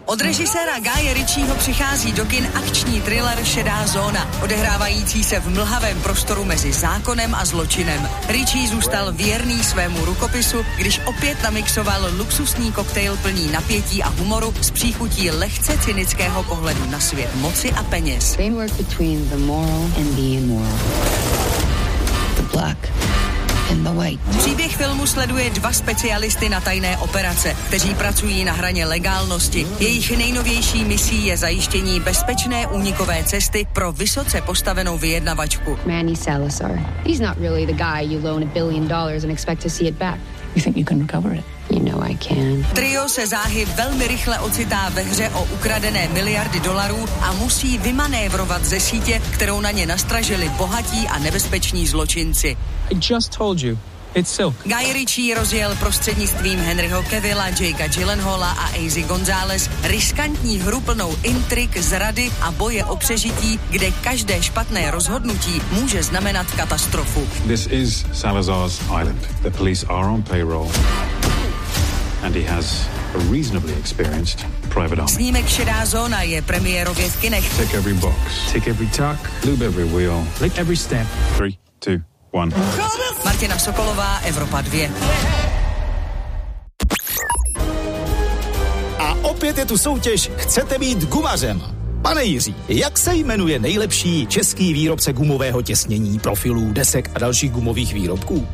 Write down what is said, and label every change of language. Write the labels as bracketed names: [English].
[Czech] Od režiséra Guye Ritchieho přichází do kin akční thriller Šedá zóna, odehrávající se v mlhavém prostoru mezi zákonem a zločinem. Ritchie zůstal věrný svému rukopisu, když opět namixoval luxusní koktejl plný napětí a humoru s příchutí lehce cynického pohledu na svět moci a peněz. [English] Framework between the moral and the immoral. The black. [Czech] Příběh filmu sleduje dva specialisty na tajné operace, kteří pracují na hraně legálnosti. Jejich nejnovější misí je zajištění bezpečné únikové cesty pro vysoce postavenou vyjednavačku. Manny Salazar. [English] He's not really the guy you loan $1 billion and expect to see it back. You think you can recover it? You know I can. [Czech] Trio se záhy velmi rychle ocitá ve hře o ukradené miliardy dolarů a musí vymanévrovat ze sítě, kterou na ně nastražili bohatí a nebezpeční zločinci. [English] I just told you. It's Silk. [Czech] Guy Ritchie rozjel prostřednictvím Henryho Cavilla, Jakea Gyllenhaala a Aisy González riskantní hru plnou intrik, zrady a boje o přežití, kde každé špatné rozhodnutí může znamenat katastrofu. [English] This is Salazar's island. The police are on payroll. And he has a reasonably experienced private army. [Czech] Snímek Šedá zóna je premiérově v kinech. [English] Tick every box. Tick every tuck. Lube every wheel. Lick every step. 3, 2, 1. [Czech] Martina Sokolová, Evropa 2. A opět je tu soutěž Chcete být gumařem. Pane Jiří, jak se jmenuje nejlepší český výrobce gumového těsnění, profilů, desek a dalších gumových výrobků?